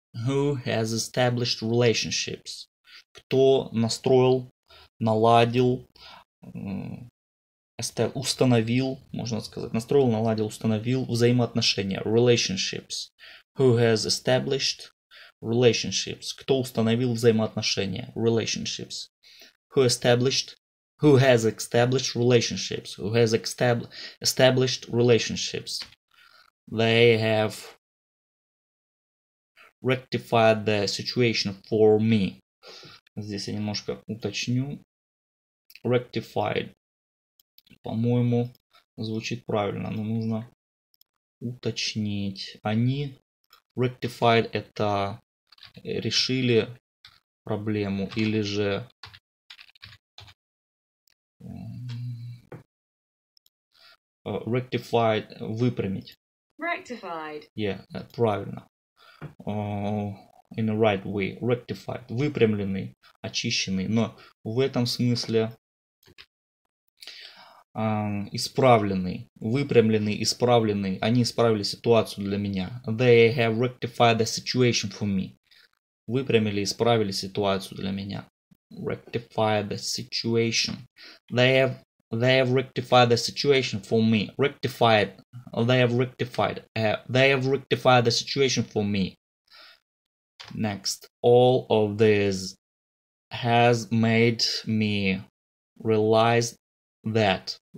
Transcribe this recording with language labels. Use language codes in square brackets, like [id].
[en] Who has established relationships? [ru] Кто настроил, наладил, установил, можно сказать, настроил, наладил, установил взаимоотношения. [en] Relationships. Who has established relationships? [ru] Кто установил взаимоотношения? [en] Relationships. Who has established relationships? Who has established relationships? They have rectified the situation for me. [ru] Здесь я немножко уточню. [en] Rectified. [ru] По-моему, звучит правильно, но нужно уточнить. Они rectified это решили проблему или же rectified выпрямить. [en] Rectified. [ru] Yeah, правильно. [en] In the right way. Rectified. [ru] Выпрямленный, очищенный. Но в этом смысле исправленный, выпрямленный, исправленный. Они исправили ситуацию для меня. [en] They have rectified the situation for me. [ru] Выпрямили, исправили ситуацию для меня. [en] Rectify the situation. They have rectified the situation for me. Rectified. They have rectified the situation for me. Next. All of this has made me realize that.